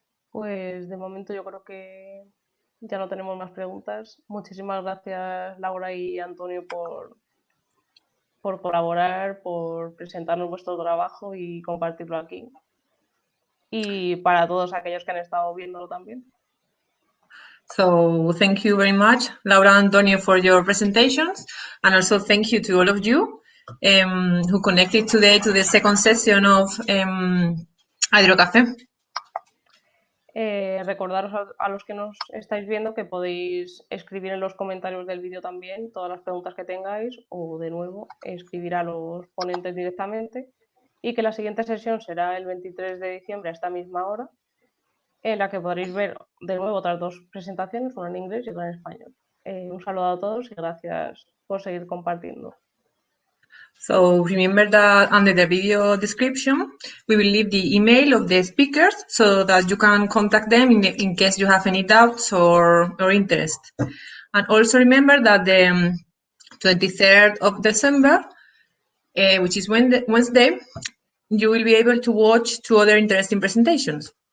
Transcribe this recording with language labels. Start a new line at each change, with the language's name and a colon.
Spanish: Pues de momento yo creo que ya no tenemos más preguntas. Muchísimas gracias, Laura y Antonio, por colaborar, por presentarnos vuestro trabajo y compartirlo aquí. Y para todos aquellos que han estado viéndolo también.
English: So thank you very much, Laura and Antonio, for your presentations. And also thank you to all of you who connected today to the second session of Hydrocafé.
Spanish: Recordaros a los que nos estáis viendo que podéis escribir en los comentarios del vídeo también todas las preguntas que tengáis o de nuevo escribir a los ponentes directamente y que la siguiente sesión será el 23 de diciembre a esta misma hora, en la que podréis ver de nuevo otras dos presentaciones, una en inglés y otra en español. Un saludo a todos y gracias por seguir compartiendo.
English: So remember that under the video description, we will leave the email of the speakers so that you can contact them in case you have any doubts or interest. And also remember that the 23rd of December, which is Wednesday, you will be able to watch 2 other interesting presentations.